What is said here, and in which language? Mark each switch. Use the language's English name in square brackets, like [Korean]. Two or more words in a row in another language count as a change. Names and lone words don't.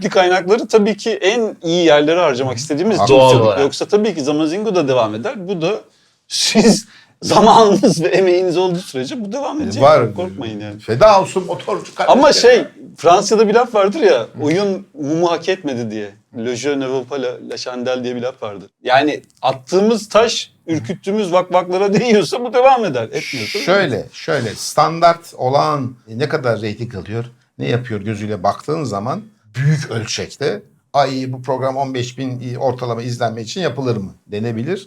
[Turkish] limitli kaynakları tabii ki en iyi yerlere harcamak istediğimiz için Doğal bitirdik. olarak. Yoksa tabii ki Zamazingo da devam eder. Bu da siz zamanınız ve emeğiniz olduğu sürece bu devam edecek. Var. Korkmayın yani. Feda olsun motorcu kardeşler. Ama şey Fransa'da bir laf vardır ya oyun mumu hak etmedi diye. [French] Le jeu ne vaut pas la chandelle [Turkish] diye bir laf vardır. Yani attığımız taş ürküttüğümüz vakvaklara değiyorsa bu devam eder. Etmiyorsa. Şöyle standart olan ne kadar reyting alıyor? ne yapıyor gözüyle baktığın zaman büyük ölçekte ay bu program 15.000 ortalama izlenme için yapılır mı denebilir.